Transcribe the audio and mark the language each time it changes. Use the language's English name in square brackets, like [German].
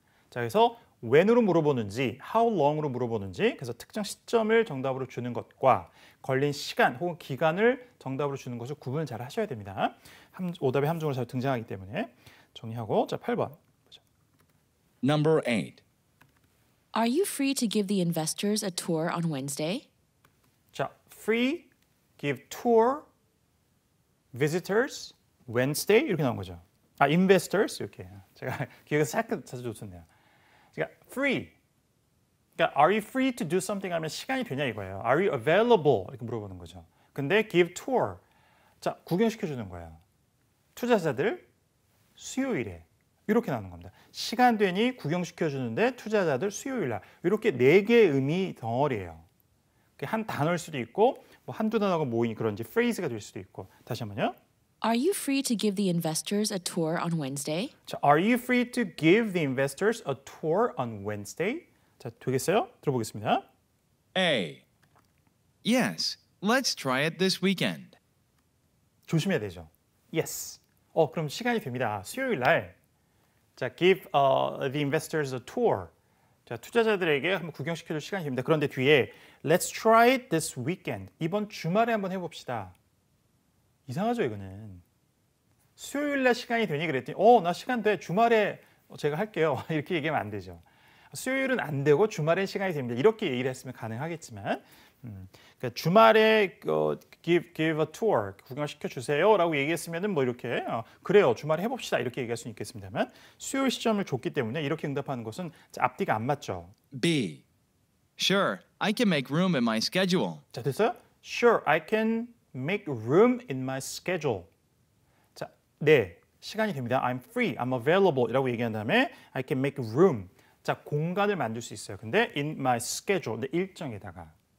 [Korean] 자, 그래서 when으로 물어보는지 how long으로 물어보는지 그래서 특정 시점을 정답으로 주는 것과 걸린 시간 혹은 기간을 정답으로 주는 것을 구분을 잘 하셔야 됩니다. 오답의 함정으로 잘 등장하기 때문에 정리하고 자 8번 [English] Number 8. Are you free to give the investors a tour on Wednesday? 자 free, give tour, visitors, Wednesday [Korean] 이렇게 나온 거죠. 아 investors 이렇게 제가 기억에서 살짝 자주 좋습니다. 그러니까 free. 그러니까 [English] are you free to do something [Korean] 하면 시간이 되냐 이거예요. [English] Are you available [Korean] 이렇게 물어보는 거죠. [English] 근데 give tour. [Korean] 자, 구경시켜 주는 거예요. 투자자들 수요일에 이렇게 나오는 겁니다. 시간 되니 구경시켜 주는데 투자자들 수요일 날. 이렇게 네 개의 의미 덩어리예요. 한 단어일 수도 있고 뭐 한두 단어가 모인 그런 이제 phrase가 될 수도 있고. 다시 한번요. [English] Are you free to give the investors a tour on Wednesday? 자, are you free to give the investors a tour on Wednesday? [Korean] 자, 되겠어요? 들어보겠습니다. [English] A. Yes, let's try it this weekend. [Korean] 조심해야 되죠. Yes. 그럼 시간이 됩니다. 수요일 날. [English] 자, give the investors a tour. [Korean] 자, 투자자들에게 한번 구경시켜줄 시간이 됩니다. 그런데 뒤에 [English] let's try it this weekend. [Korean] 이번 주말에 한번 해봅시다. 이상하죠, 이거는. 수요일 날 시간이 되니 그랬더니 나 시간 돼. 주말에 제가 할게요. 이렇게 얘기하면 안 되죠. 수요일은 안 되고 주말엔 시간이 됩니다. 이렇게 얘기를 했으면 가능하겠지만 그러니까 주말에 give a tour 구경시켜 주세요라고 얘기했으면은 뭐 이렇게 그래요 주말에 해봅시다 이렇게 얘기할 수 있겠습니다만 수요일 시점을 줬기 때문에 이렇게 응답하는 것은 앞뒤가 안 맞죠. [English] B. Sure, I can make room in my schedule. [Korean] 자 됐어요? [English] Sure, I can make room in my schedule. [Korean] 자, 네 시간이 됩니다. [English] I'm free, I'm available [Korean] 이라고 얘기한 다음에 [English] I can make room. [Korean] 자, 공간을 만들 수 있어요. 근데 [English] in my schedule, [Korean] 내 일정에다가.